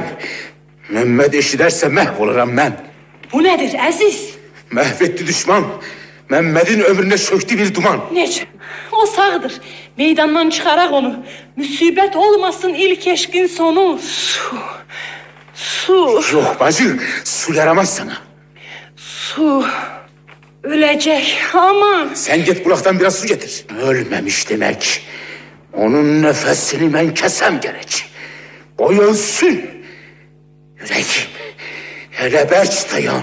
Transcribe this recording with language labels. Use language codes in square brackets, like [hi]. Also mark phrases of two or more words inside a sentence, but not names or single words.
[az] Məhməd eşidərsə məhv oluram mən. Bu nədir Əziz? Məhv etdi düşman. Məhmədin ömrünə çöktü bir duman. Necə? O sağdır. Meydandan çıxaraq onu. Müsibət olmasın ilk eşqin sonu. Su. Yox bacı, [tr] su yaramaz sana. Su. Ölecek. Aman. Sen git bulaktan biraz su getir. Ölmemiş demek. Onun nefesini ben kesem gerek. O ölsün. Yürek. Hele berç dayan.